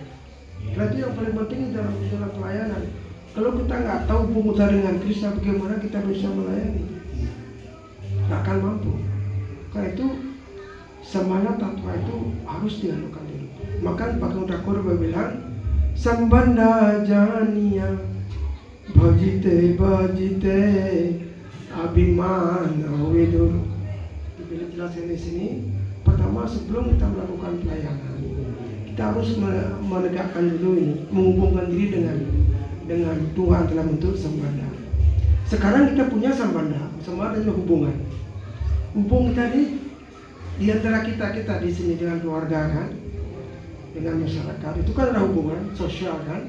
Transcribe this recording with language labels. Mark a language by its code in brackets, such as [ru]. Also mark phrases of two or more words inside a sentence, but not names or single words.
[id] Karena itu yang paling penting dalam pelayanan. Kalau kita nggak tahu hubungan dengan Krishna, bagaimana kita bisa melayani? Nggak akan mampu. Karena itu Sambandha Tattva itu harus dilakukan dulu. Maka Bhagwan Thakur bilang [bn] Sambandha janiya bhajite abhimana vidur. [id] Bila jelaskan di sini, pertama sebelum kita melakukan pelayanan, kita harus menegakkan dulu ini, menghubungkan diri dengan Tuhan dalam bentuk Sambandha. Sekarang kita punya Sambandha, Sambandha adalah hubungan. Hubungan tadi di antara kita di sini dengan keluarga kan, dengan masyarakat, itu kan ada hubungan sosial kan.